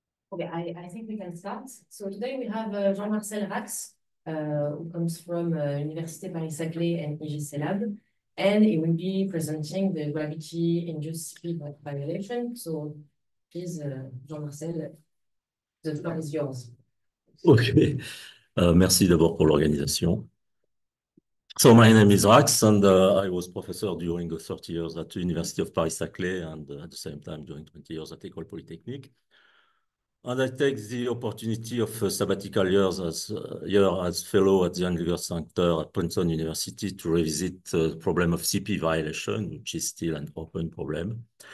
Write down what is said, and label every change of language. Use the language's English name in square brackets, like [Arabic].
[English] Okay, I think we can start. So today we have Jean-Marcel Rax, who comes from Université Paris-Saclay and IGC Lab, and he will be presenting the gravity-induced CP violation. So please, Jean-Marcel, the floor is yours. [French] Ok, merci d'abord pour l'organisation. [English] So my name is Rax, and I was professor during 30 years at the University of Paris-Saclay, and at the same time during 20 years at École Polytechnique. And I take the opportunity of sabbatical years as fellow at the Engelberg Center at Princeton University to revisit the problem of CP violation, which is still an open problem.